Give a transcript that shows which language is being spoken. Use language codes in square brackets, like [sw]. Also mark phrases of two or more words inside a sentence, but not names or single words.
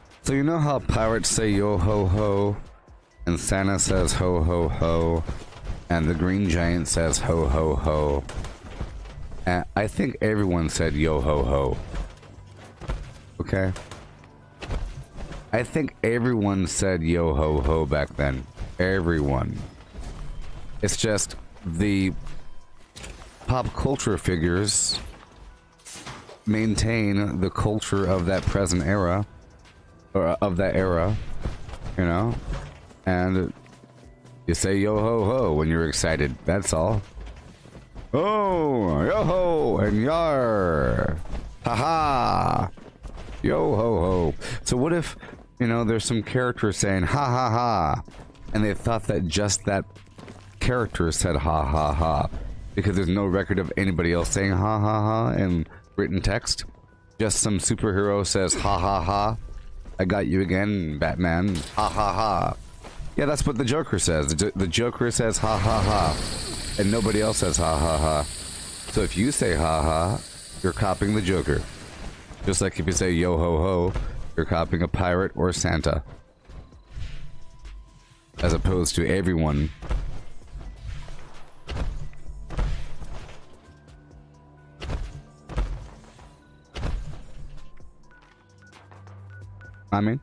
[en] So you know how pirates say yo ho ho, and Santa says ho ho ho, and the Green Giant says ho ho ho. And I think everyone said yo ho ho. Okay? I think everyone said yo ho ho back then. Everyone. It's just the pop culture figures maintain the culture of that present era, or of that era, you know? And you say yo ho ho when you're excited, that's all. Oh, yo ho, and yar. Ha-ha. Yo ho ho. So what if, you know, there's some character saying ha ha ha, and they thought that just that character said ha ha ha, because there's no record of anybody else saying ha ha ha in written text. Just some superhero says ha ha ha. I got you again, Batman. Ha ha ha. Yeah, that's what the Joker says. The Joker says ha ha ha, and nobody else says ha ha ha. So if you say ha ha, you're copying the Joker. Just like if you say yo ho ho, you're copying a pirate or Santa. As opposed to everyone. I mean?